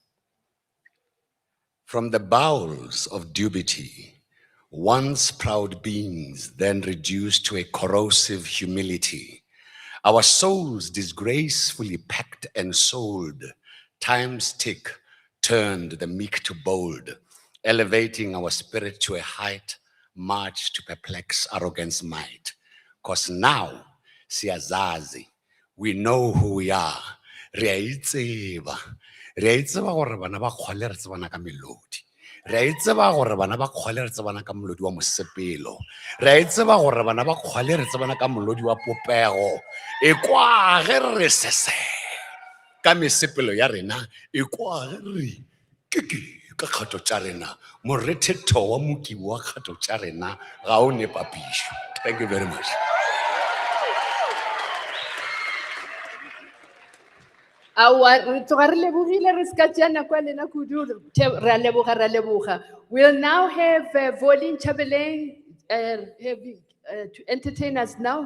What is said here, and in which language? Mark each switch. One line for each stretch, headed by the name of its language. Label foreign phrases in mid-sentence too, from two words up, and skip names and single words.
English: From the bowels of dubity, once proud beings, then reduced to a corrosive humility, our souls disgracefully packed and sold, time's tick turned the meek to bold, elevating our spirit to a height, march to perplex arrogance might. 'Cause now, siyazazi, we know who we are.
Northern Sotho: Re a itseba gore bana ba kgole re tsebana ka melodi. Re a itseba gore bana ba kgole re tsebana ka molodi wa mosepelo. Re a itseba gore bana ba kgole re tsebana ka molodi wa popego. E kwa ge re sese ka mesepelo ya rena, e kwa ge re keke ka kgato tša rena. Morethetho wa mokibi wa kgato tša rena ga o ne papišo.
English: Thank you very much. We'll now have Volin Chabeleng to entertain us now.